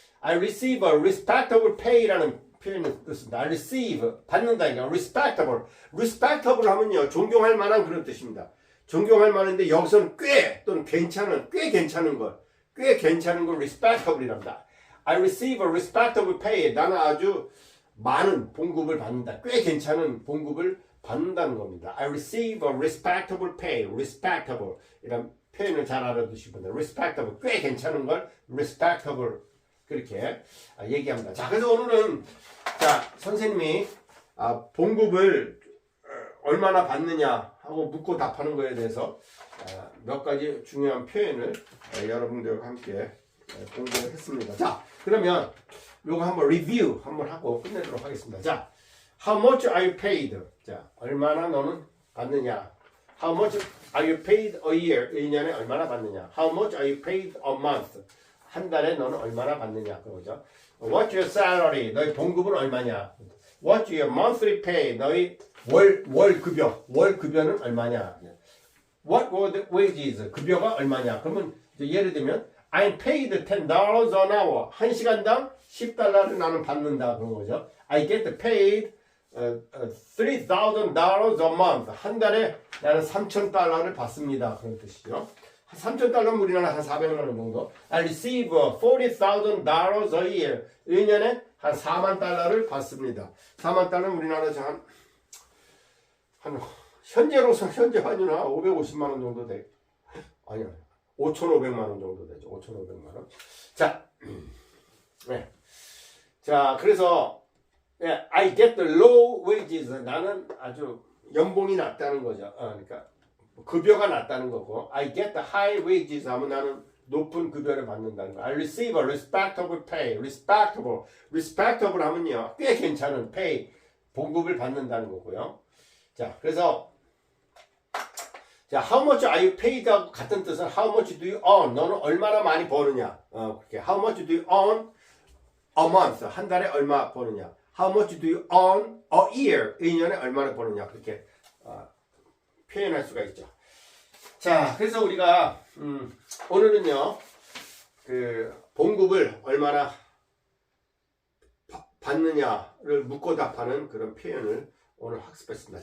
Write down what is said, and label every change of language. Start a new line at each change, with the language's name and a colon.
English: I receive a respectable pay라는
Korean: 표현을 뜻입니다.
English: I receive
Korean: 받는다 이거 respectable 하면요 존경할 만한 그런 뜻입니다. 존경할 만한데 여기서는 꽤 괜찮은 걸 respectable이랍니다.
English: I receive a respectable pay.
Korean: 나는 아주 많은 봉급을 받는다. 꽤 괜찮은 봉급을 받는다는 겁니다.
English: I receive a respectable pay.
Korean: respectable 이런 표현을 잘 알아두시기 바랍니다. respectable 꽤 괜찮은 걸 respectable 그렇게 얘기합니다. 자, 그래서 오늘은 자 선생님이 봉급을 얼마나 받느냐 하고 묻고 답하는 거에 대해서 몇 가지 중요한 표현을 여러분들과 함께 공부를 했습니다. 자, 그러면 요거 한번 리뷰 한번 하고 끝내도록 하겠습니다. 자,
English: how much are you paid?
Korean: 자, 얼마나 너는 받느냐?
English: How much are you paid a year?
Korean: 1년에 얼마나 받느냐?
English: How much are you paid a month?
Korean: 한 달에 너는 얼마나 받느냐? 그거죠.
English: What's your salary?
Korean: 너희 봉급은 얼마냐?
English: What's your monthly pay?
Korean: 너희 월 급여는 얼마냐?
English: What were the wages?
Korean: 급여가 얼마냐? 그러면 예를 들면
English: I'm paid $10 an hour.
Korean: 1시간당 $10를 나는 받는다 그런 거죠.
English: I get paid $3,000 a month.
Korean: 한 달에 나는 $3,000를 받습니다. 그런 뜻이죠. 3,000달러면 우리나라 한 400만 원 정도.
English: I receive $40,000 a year.
Korean: 1년에 한 4만 달러를 받습니다. 4만 달러는 우리나라 한 현재 환율은 550만 원 정도 돼. 아니요. 5,500만 원 정도 되죠. 5,500만 원. 자. 네. 자, 그래서
English: I get the low wages.
Korean: 나는 아주 연봉이 낮다는 거죠. 그러니까 급여가 낮다는 거고,
English: I get the high wages
Korean: 하면 나는 높은 급여를 받는다는 거.
English: I receive a respectable pay.
Korean: respectable 하면요 꽤 괜찮은 pay 봉급을 받는다는 거고요. 자, 그래서 자,
English: how much are you paid하고 같은 뜻은 how much do you earn?
Korean: 너는 얼마나 많이 버느냐? 그렇게
English: how much do you earn a month?
Korean: 한 달에 얼마 버느냐?
English: How much do you earn a year?
Korean: 1년에 얼마나 버느냐? 그렇게 표현할 수가 있죠. 자, 그래서 우리가 오늘은요 그 봉급을 얼마나 받느냐를 묻고 답하는 그런 표현을 오늘 학습했습니다.